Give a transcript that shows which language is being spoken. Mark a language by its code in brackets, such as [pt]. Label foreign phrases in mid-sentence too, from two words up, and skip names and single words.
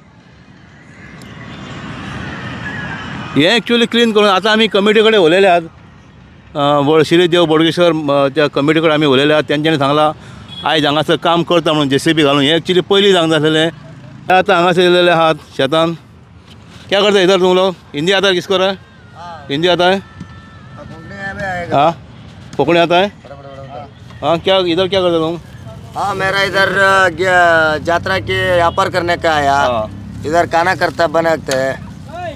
[kok] हें [en] actually clean [kok] करून आतां आमी कमिटी कडेन उलयले आहात, श्री देव बोडगेश्वर त्या कमिटी कडेन आमी उलयले आहात. तेंच्यांनी सांगलां आयज हांगासर काम करता म्हणून JCB घालून. हें एक्चुली पयलीं जावंक जाय आसलेलें. आतां हांगासर येयलेले आहात शेतान. [hi] क्या करता इधर तुम लोग? हिंदी आता है किसको? रहा हिंदी आता है? हाँ कोंकणी आता है? हाँ क्या इधर क्या करते तुम? हाँ मेरा इधर यात्रा के व्यापार करने का आया. हाँ. इधर खाना करता बनाते हैं.